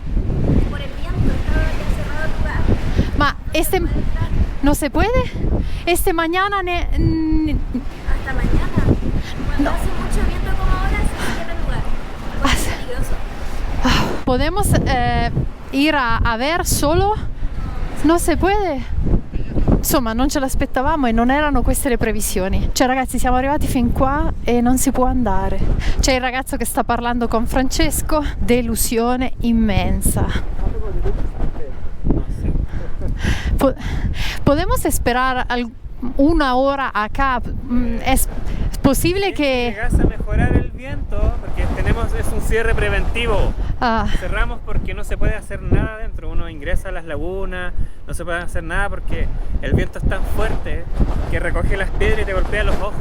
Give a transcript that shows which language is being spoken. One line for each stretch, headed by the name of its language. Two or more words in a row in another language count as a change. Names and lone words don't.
Spanish: Por el viento, estaba ya cerrado el lugar. Ma no se puede? Mañana Hasta mañana. Cuando hace mucho viento como ahora, se cierra el lugar. Porque es peligroso. ¿Podemos ir a ver solo?
Italian: Non si può. Insomma, non ce l'aspettavamo e non erano queste le previsioni. Cioè ragazzi, siamo arrivati fin qua e non si può andare. C'è il ragazzo che sta parlando con Francesco, delusione immensa.
Spanish: ¿Podemos esperar una hora acá? ¿Es posible que llegas a mejorar el viento? Porque es un cierre preventivo. Cerramos porque no se puede hacer nada dentro. Uno ingresa a las lagunas, no se puede hacer nada porque el viento es tan fuerte que recoge las piedras y te golpea los ojos.